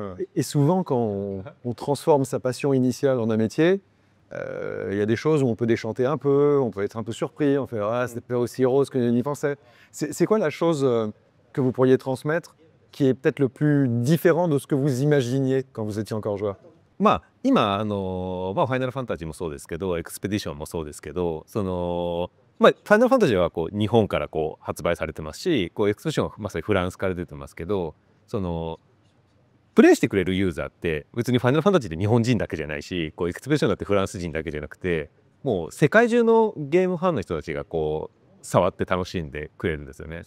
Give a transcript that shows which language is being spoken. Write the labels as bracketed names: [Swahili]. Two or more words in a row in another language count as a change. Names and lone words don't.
[French] Et souvent, quand on transforme sa passion initiale en un métier, il y a des choses où on peut déchanter un peu, on peut être un peu surpris, on fait ah, c'est pas aussi rose que n'y pensait. C'est quoi la chose que vous pourriez transmettre qui est peut-être le plus différent de ce que vous imaginiez quand vous étiez encore joueur? [Japanese] まあ今まあファイナルファンタジーもそうですけどエクスペディションもそうですけどまあファイナルファンタジーはこう日本からこう発売されてますしこうエクスペディションはまさにフランスから出てますけどプレイしてくれるユーザーって別にファイナルファンタジーって日本人だけじゃないしこうエクスペディションだってフランス人だけじゃなくてもう世界中のゲームファンの人たちがこう触って楽しんでくれるんですよね。